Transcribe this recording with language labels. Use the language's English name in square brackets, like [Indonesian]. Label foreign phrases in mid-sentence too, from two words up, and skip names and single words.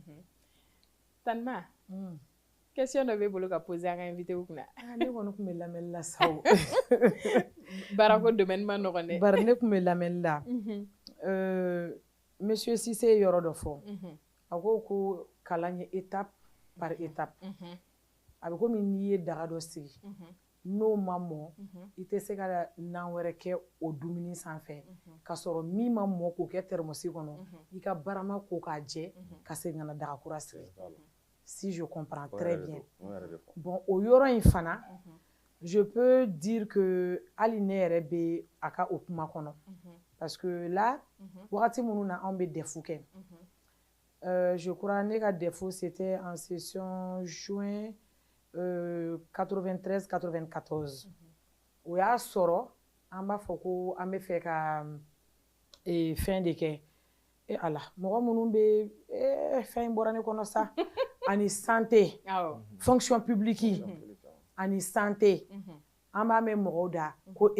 [Bambara] Tanima question dɔ b'e bolo ka poser an ka invité kunna. Ne kɔni tun bɛ lamɛnni la sa o. Baarako domaine ma nɔgɔn dɛ. Bari ne tun bɛ lamɛnni la. Monsieur Cissé ye yɔrɔ dɔ fɔ. A ko kalan ye [French] étape par étape. [Bambara] A bɛ komi n'i ye daga dɔ sigi n'o ma mɔn i tɛ se ka nan wɛrɛ kɛ o dumuni sanfɛ ka sɔrɔ min ma mɔn k'o kɛ thermos kɔnɔ i ka barama ko k'a jɛ ka segin ka na daga kura sigi [French] si je comprends très bien bon [Bambara] o yɔrɔ in fana [French] je peux dire que [Bambara] hali ne yɛrɛ bɛ a ka o kuma kɔnɔ [French] parce que là [Bambara] wagati minnu na anw bɛ DEF kɛ [French] je crois [Bambara] ne ka DEF [French] c'était en session juin 93-94 [Bambara] o y'a sɔrɔ an b'a fɔ ko an bɛ fɛ ka fɛn de kɛ ala mɔgɔ minnu bɛ fɛn in bɔra ne kɔnɔ sa ani [French] santé fonction publique [Bambara] ani santé an b'a mɛn mɔgɔw da ko